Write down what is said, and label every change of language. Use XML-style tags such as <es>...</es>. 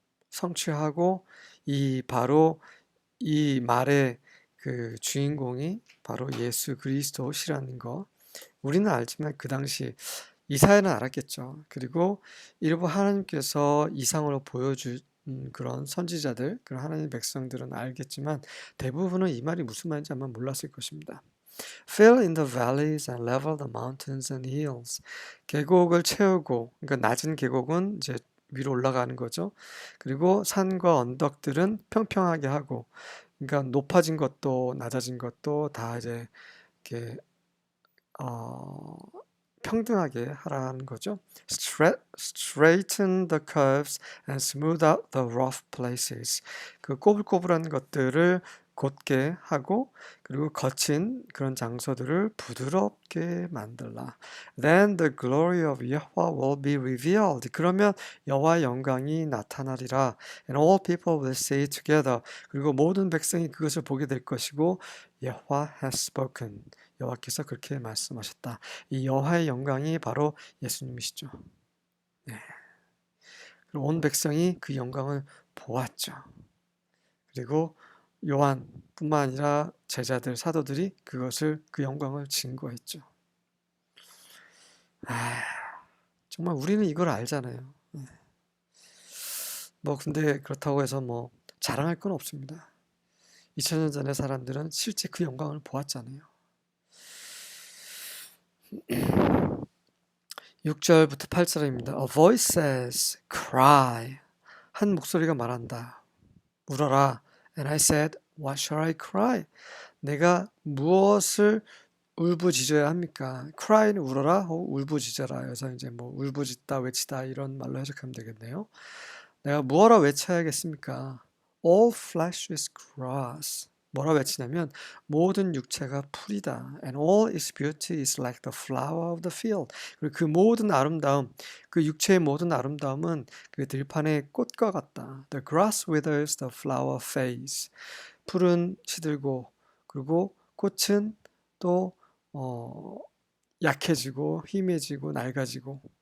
<ko>성취하고 바로 이 말의 그 주인공이 바로 예수 그리스도시라는 거. 우리는 알지만 그 당시 이사야는 알았겠죠. 그리고 일부 하나님께서 이상으로 보여준 그런 선지자들, 그런 하나님의 백성들은 알겠지만 대부분은 이 말이 무슨 말인지 아마 몰랐을 것입니다.</ko> <en>Fill in the valleys and level the mountains and hills.</en> <ko>계곡을 채우고, 그러니까 낮은 계곡은 이제 위로 올라가는 거죠. 그리고 산과 언덕들은 평평하게 하고, 그러니까 높아진 것도 낮아진 것도 다 이제 이렇게 평등하게 하라는 거죠.</ko> <en>Straighten the curves and smooth out the rough places.</en> <ko>그 꼬불꼬불한 것들을 곧게 하고, 그리고 거친 그런 장소들을 부드럽게 만들라.</ko> <en>Then the glory of Yahweh will be revealed.</en> <ko>그러면 여호와의 영광이 나타나리라.</ko> <en>And all people will see it together.</en> <ko>그리고 모든 백성이 그것을 보게 될 것이고,</ko> <en>Yahweh has spoken.</en> <ko>여호와께서 그렇게 말씀하셨다. 이 여호와의 영광이 바로 예수님이시죠. 네. 그리고 온 백성이 그 영광을 보았죠. 그리고 요한뿐만 아니라 제자들, 사도들이 그 영광을 증거했죠. 정말 우리는 이걸 알잖아요. 근데 그렇다고 해서 자랑할 건 없습니다. 2000년 전의 사람들은 실제 그 영광을 보았잖아요. 6절부터 8절입니다.</ko> <en>A voice says, cry.</en> <ko>한 목소리가 말한다. 울어라.</ko> <en>And I said, what shall I cry?</en> <ko>내가 무엇을 울부짖어야 합니까? cry는 울어라 혹 울부짖어라. 그래서 이제 울부짖다, 외치다 이런 말로 해석하면 되겠네요. 내가 무엇라 외쳐야겠습니까?</ko> <en>All flesh is grass.</en> <ko>뭐라 외치냐면 모든 육체가 풀이다.</ko> <en>And all its beauty is like the flower of the field.</en> <ko>그리고 그 모든 아름다움, 그 육체의 모든 아름다움은 그 들판의 꽃과 같다.</ko> <en>The grass withers, the flower fades.</en> <ko>풀은 시들고 그리고 꽃은 또 약해지고 희미해지고 낡아지고.</ko>